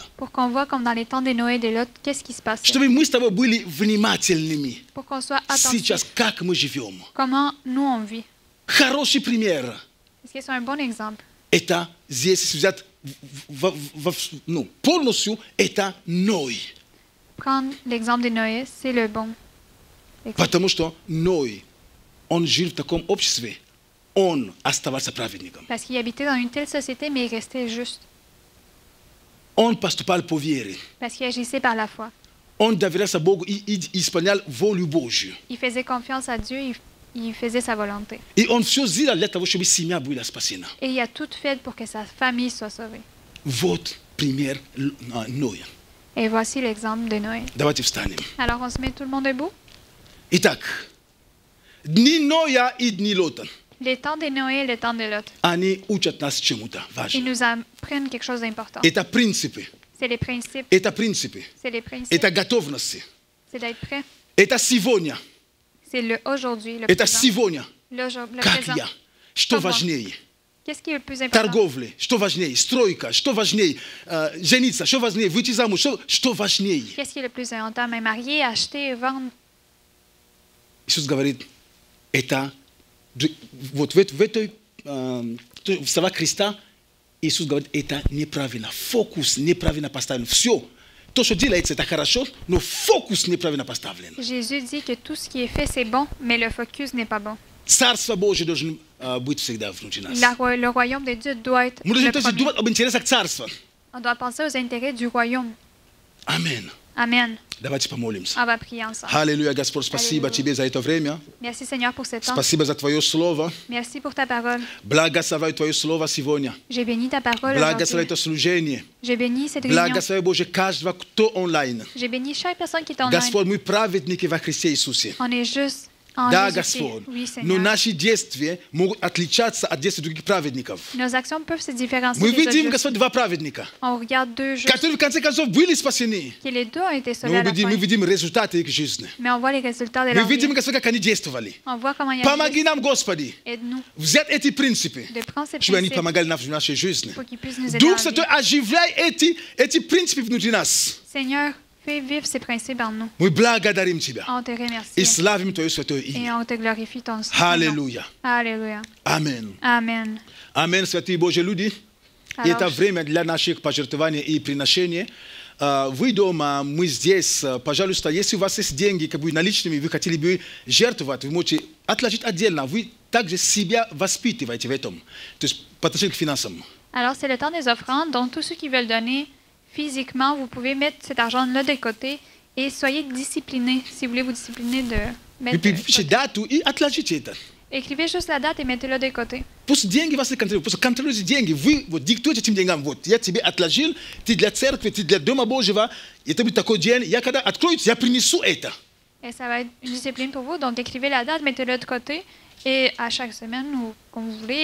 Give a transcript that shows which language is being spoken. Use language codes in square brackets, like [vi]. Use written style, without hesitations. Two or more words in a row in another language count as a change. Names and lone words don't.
[fr] Pour qu'on voit, comme dans les temps de Noé et de Lot, qu'est-ce qui se passait. [ru] Чтобы мы с тобой были внимательными. [fr] Pour qu'on soit [ru] Сейчас, [fr] attentif. [ru] как мы живем. [fr] Comment nous on vit. [ru] Хороший пример. [fr] Est-ce que c'est un bon exemple? [ru] Это здесь взять полностью, это Ной. [fr] Prendre l'exemple de Noé, c'est le bon exemple. [ru] Потому что Ной, он жил в таком обществе, он оставался праведником. [fr] Parce qu'il habitait dans une telle société, mais il restait juste. [ru] Он поступал по вере. [fr] Parce qu'il agissait par la foi. [ru] Он доверялся Богу и исполнял волю Божью. [fr] Il faisait confiance à Dieu, il faisait sa volonté. [ru] И он все сделал для того, чтобы семья была спасена. [fr] Et il a tout fait pour que sa famille soit sauvée. [ru] Вот пример Ноя. [fr] Et voici l'exemple de Noé. [ru] Давайте встанем. [fr] Alors on se met tout le monde debout. [ru] Итак, дни Ноя и дни Лота, [fr] Les temps de Noé et le temps de Lot. [ru] они учат нас чему-то [fr] Ils [ru] важному. [fr] nous apprennent quelque chose d'important. [ru] Это принципы. [fr] C'est les principes. [ru] Это принципы. [fr] C'est les principes. [ru] Это готовность. [fr] C'est d'être prêt. [ru] Это сегодня. [fr] C'est le aujourd'hui, le [ru] Это [fr] présent. [ru] сегодня. [fr] Le [ru] Как [fr] présent. [ru] я? Что [fr] Comment? [ru] важнее? [fr] Qu'est-ce qui est le plus important? [ru] Торговля. Что важнее? Стройка. Что важнее? Жениться. Что важнее? Выйти замуж. Что важнее? [fr] Qu'est-ce qui est le plus important? Me marier, acheter, vendre. [ru] Иисус говорит, это вот в этой в словах Христа Иисус говорит, это неправильно. Фокус неправильно поставлен. Все. То, что делается, это хорошо, но фокус неправильно поставлен. [fr] Jésus dit que tout ce qui est fait, c'est bon, mais le focus n'est pas bon. [ru] Царство Божье должно быть всегда внутри нас. [fr] Le royaume de Dieu doit être [ru] Мы должны [fr] le premier. [ru] думать об интересах царства. [fr] On doit penser aux intérêts du royaume. [ru] Аминь. [fr] Amen. [ru] Давайте помолимся. [fr] On va prier ensemble. [ru] Аллилуйя, Господь, спасибо Аллилуйя. Тебе за это время. [fr] Merci Seigneur pour ce temps. [ru] Спасибо за Твое Слово. [fr] Merci pour ta parole. [ru] Благословляю Твое Слово сегодня. [fr] J'ai béni ta parole [ru] Благословляю [fr] aujourd'hui. [ru] это служение. [fr] J'ai béni cette réunion. [ru] Благословляю, Боже, каждого, кто онлайн. [fr] J'ai béni chaque personne qui est online. [ru] Господь, мы праведники во Христе Иисусе. [fr] On est juste En [ru] Да, [fr] Jésus-Christ. [ru] Господь. [fr] Oui, Seigneur. [ru] Но наши действия могут отличаться от действий других праведников. [fr] Nos actions peuvent se différencier [ru] Мы [fr] des autres [ru] видим, [fr] justes. [ru] Господь, два праведника, [fr] On regarde deux justes, [ru] которые в конце концов были спасены. [fr] qui les deux ont été [ru] Но [fr] sauvés à la [ru] мы [fr] fin. [ru] видим результаты их жизни. [fr] Mais on voit les résultats de [ru] Мы [fr] leur [ru] видим, [fr] vie. [ru] Господь, как они действовали. [fr] On voit comment ils [ru] Помоги [fr] agissent. [ru] нам, Господи, [fr] Aide-nous [ru] взять эти принципы, [fr] de prendre ces [ru] чтобы они [fr] principes [ru] помогали нам в нашей жизни. [fr] pour qu'ils puissent nous aider. [ru] Дух [fr] en [ru] Святой, [fr] vie. [ru] оживляй эти принципы внутри нас. [fr] Seigneur, fais vivre ces principes en nous. [ru] Мы благодарим Тебя [fr] On te [ru] и [fr] remercie [ru] славим Твое святое [fr] et [ru] имя. [fr] on te glorifie ton nom. [ru] Аллилуйя. [fr] Alléluia. [ru] Аминь. [fr] Amen. [ru] Аминь, святые Божьи люди. И это [fr] Alors, [ru] время для наших пожертвований и приношений. Вы дома, мы здесь. Пожалуйста, если у вас есть деньги, как бы наличными, вы хотели бы жертвовать, вы можете отложить отдельно. Вы также себя воспитываете в этом. То есть по отношению к финансам. [fr] alors, c'est le temps des offrandes, donc tous ceux qui veulent donner physiquement, vous pouvez mettre cet argent-là de côté et soyez disciplinés, si vous voulez vous discipliner de [ru] Вы [fr] mettre de [ru] пишите [fr] côté. [ru] дату и отложите это. [fr] Écrivez juste la date et mettez-le de côté. [ru] Пусть деньги вас не контролируют. Пусть контролируйте деньги. Вы вот диктуете этим деньгам. Вот, я тебе отложил, ты для церкви, ты для Дома Божьего. Это будет такой день. Я когда открою, я принесу это. [fr] Et ça va être une discipline pour vous, donc écrivez la date, mettez-le de côté et à chaque semaine ou comme vous voulez.